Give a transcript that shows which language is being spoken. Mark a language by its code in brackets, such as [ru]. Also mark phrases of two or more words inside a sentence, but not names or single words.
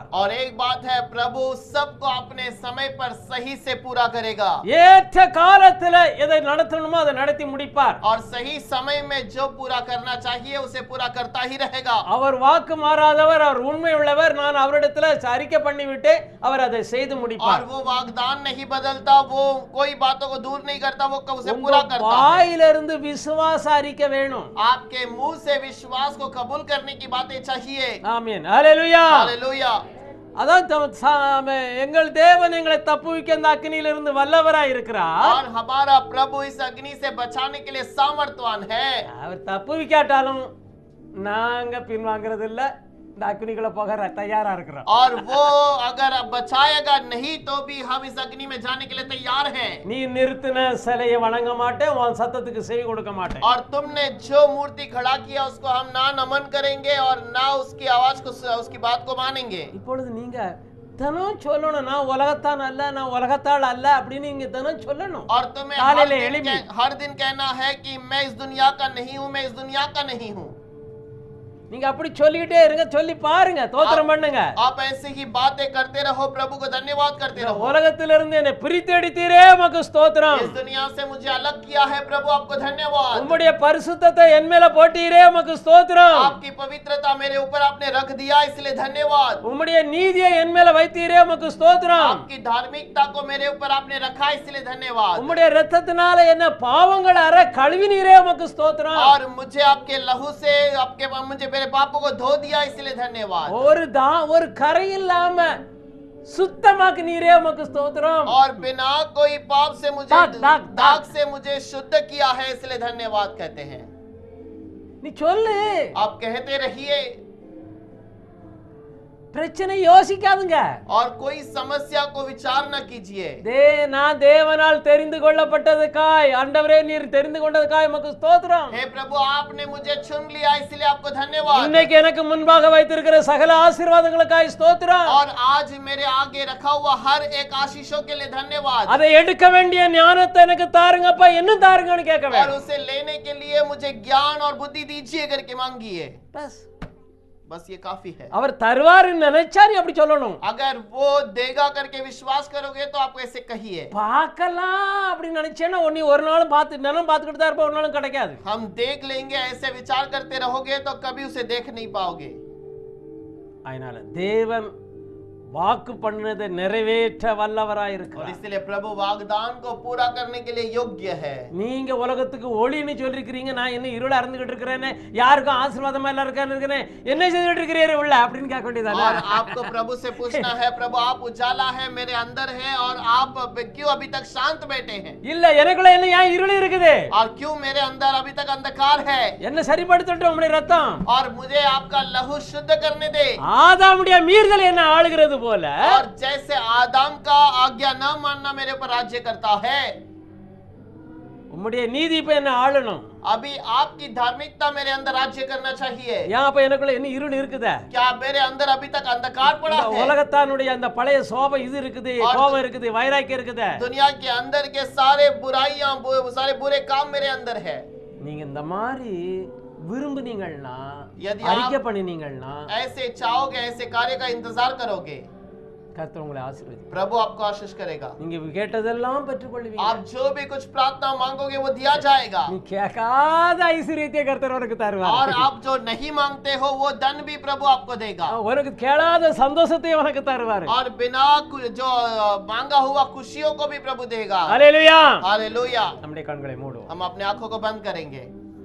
[hi] और एक बात है, प्रभु सबको अपने समय पर सही से पूरा करेगा। [ta] ஏற்ற காலத்துல எதை நடத்தணுமோ அதை நடத்தி முடிப்பார். [hi] और सही समय में जो पूरा करना चाहिए उसे पूरा करता ही रहेगा। [ta] அவர் வாக்கு மாறாதவர், அவர் உண்மை உள்ளவர். நான் அவரிடத்துல அறிக்கை பண்ணிவிட்டு அவர் அதை செய்து முடிப்பார். [hi] और वो वागदान नहीं बदलता, वो कोई बातों को दूर नहीं करता, वो उसे पूरा करता है। [ta] வாயிலிருந்து விசுவாச அறிக்கை வேணும். [hi] आपके मुंह से विश्वास को कबूल करने की बातें चाहिए। [ta] ஆமென். ஹalleluya. [hi] हालेलुया। [ta] அதான் எங்கள் தேவன் எங்களை தப்புவிக்க அந்த அக்னியிலிருந்து வல்லவராய் இருக்கிறார். [hi] और हमारा प्रभु इस अग्नि से बचाने के लिए सामर्थ्यवान है। [ta] அவர் தப்புவிக்காட்டாலும் நாங்க பின்வாங்கிறது இல்ல, இந்த அக்னிக்குள்ள போக தயாரா இருக்கிறோம். [hi] और वो अगर बचाएगा नहीं तो भी हम इस अग्नि में जाने के लिए तैयार हैं। [ta] நீ நிறுத்தின சிலையை வணங்க மாட்டேன், உன் சத்தத்துக்கு செவி கொடுக்க மாட்டேன். [hi] और तुमने जो मूर्ति खड़ा किया उसको हम ना नमन करेंगे और ना उसकी आवाज को, उसकी बात को मानेंगे। [ta] இப்பொழுது நீங்க தினம் சொல்லணும், நான் உலகத்தான் அல்ல, நான் உலகத்தால் அல்ல அப்படின்னு நீங்க தினம் சொல்லணும். [hi] और तुम्हें हर दिन कहना है कि मैं इस दुनिया का नहीं हूं, मैं इस दुनिया का नहीं हूं। [ta] நீங்க அப்படி சொல்லிக்கிட்டே இருங்க, சொல்லி பாருங்க, ஸ்தோத்திரம் பண்ணுங்க. [hi] आप ऐसे ही बातें करते रहो, प्रभु को धन्यवाद करते रहो। [ta] உலகத்திலிருந்து என்னை பிரித்து எடுத்தீரே, உமக்கு ஸ்தோத்திரம். [hi] इस दुनिया से मुझे अलग किया है, प्रभु आपको धन्यवाद। [ta] உம்முடைய பரிசுத்தத்தை என் மேல போட்டீரே, உமக்கு ஸ்தோத்திரம். [hi] आपकी पवित्रता मेरे ऊपर आपने रख दिया, इसलिए धन्यवाद। [ta] உம்முடைய நீதியை என் மேல வைத்தீரே, உமக்கு ஸ்தோத்திரம். [hi] आपकी धार्मिकता को मेरे ऊपर आपने रखा, इसलिए धन्यवाद। [ta] உம்முடைய இரத்தத்தினால என்ன பாவங்கள் அற கழுவினீரே, உமக்கு ஸ்தோத்திரம். [hi] और मुझे आपके लहू से आपके मुझे मेरे पापों को धो दिया, इसलिए धन्यवाद। [ta] ஒரு கரை இல்லாம சுத்தமாக்குனீரே, உமக்கு ஸ்தோத்திரம். [hi] और बिना कोई पाप से मुझे दाग से मुझे शुद्ध किया है, इसलिए धन्यवाद कहते हैं। [ta] நீ சொல்லு, [hi] आप कहते रहिए [ta] பிரச்சனை யோசிக்காதுங்க. [hi] और कोई समस्या को विचार न कीजिए। [ta] நான் தேவனால் தெரிந்து கொள்ளப்பட்டதுக்காய், ஆண்டவரே நீர் தெரிந்து கொண்டதுக்காய் உமக்கு ஸ்தோத்திரம். [hi] हे प्रभु, आपने मुझे चुन लिया, इसलिए आपको धन्यवाद। [ta] இன்னைக்கு எனக்கு முன்பாக வைத்திருக்கிற சகல ஆசீர்வாதங்களுக்காய் ஸ்தோத்திரம். [hi] और आज मेरे आगे रखा हुआ हर एक आशीषों के लिए धन्यवाद। [ta] அதை எடுக்க வேண்டிய ஞானத்தை எனக்கு தாருங்கப்பா, இன்னும் தாருங்கன்னு கேட்க [hi] और [ta] வேண்டும். [hi] उसे लेने के लिए मुझे ज्ञान और बुद्धि दीजिए करके मांगिए। बस ये काफी है। [ta] அவர் தருவாருன்னு நினைச்சா நீ அப்படி சொல்லணும். [hi] अगर वो देगा करके विश्वास करोगे तो आप ऐसे कहिए। [ta] பார்க்கலாம் அப்படி நினைச்சேன்னா நீ ஒரு நாளும் பார்த்துக்கிட்டு தான் இருப்ப, ஒரு நாளும் கிடைக்காது. [hi] हम देख लेंगे ऐसे विचार करते रहोगे तो कभी उसे देख नहीं पाओगे। [ta] அதனால தேவன் வாக்கு பண்ணதை நிறைவேற்ற வல்லவராய் [hi] और [ta] இருக்கிறார். [hi] इसलिए प्रभु वाग्दान को पूरा करने के लिए योग्य है। [ta] நீங்க உலகத்துக்கு ஒளின்னு சொல்லிருக்கீங்க, நான் என்ன இருளா இருந்துகிட்டு இருக்கிறேன்னு, யாருக்கும் ஆசீர்வாதமா எல்லாம் இருக்கேன்னு என்ன செய்துட்டு இருக்கிறீரு உள்ள அப்படின்னு கேட்க வேண்டியதானே? [hi] और आपको प्रभु से पूछना है, प्रभु आप उजाला है, मेरे अंदर है, और आप क्यों अभी तक शांत बैठे हैं? [ta] இல்ல எனக்குள்ள என்ன ஏன் இருள் இருக்குது? [hi] और क्यों मेरे अंदर अभी तक अंधकार है? [ta] என்ன சரிப்படுத்தட்டும் உம்முடைய ரத்தம். [hi] और मुझे आपका लहू शुद्ध करने दे। [ta] ஆதாமுடைய மீறுதல் என்ன ஆளுகிறது போல, [hi] और जैसे आदम का आज्ञा न मानना मेरे ऊपर राज्य करता है, [ta] உம்முடைய நீதி இப்ப என்ன ஆளணும். [hi] अभी आपकी धार्मिकता मेरे अंदर राज्य करना चाहिए। [ta] ஏன் அப்ப எனக்குள்ள என்ன இருள் இருக்குதா? [hi] क्या मेरे अंदर अभी तक अंधकार पड़ा है? [ta] உலகத்தானுடைய அந்த பழைய சோபை இது இருக்குது, கோபம் இருக்குது, வைராக்கியம் இருக்குது. [hi] दुनिया के अंदर के सारे बुराइयां, सारे बुरे काम मेरे अंदर है। [ta] நீங்க இந்த மாதிரி விரும்புனீங்கன்னா, [hi] यदि [ta] அறிக்கை [hi] आप [ta] பண்ணினீங்கன்னா, [hi] ऐसे चाहोगे, ऐसे कार्य का इंतजार करोगे, [ta] கர்த்தர் உங்களை ஆசீர்வதிப்பார். [hi] प्रभु आपको आशीष करेगा। [ta] நீங்க கேட்டதெல்லாம் பெற்றுக்கொள்வீங்க. [hi] आप जो भी कुछ प्रार्थना मांगोगे वो दिया जाएगा। [ta] நீ கேட்காத ஐஸ்வரியத்தை கர்த்தர் உனக்கு தருவார். [hi] और आप जो नहीं मांगते हो वो धन भी प्रभु आपको देगा। [ta] உனக்கு கேளாத சந்தோஷத்தை உனக்கு தருவார். [hi] और बिना जो मांगा हुआ खुशियों को भी प्रभु देगा। [ta] ஹல்லேலூயா. [hi] हालेलुया। [ta] நம்முடைய கண்களை மூடுவோம். [hi] हम अपने आंखों को बंद करेंगे।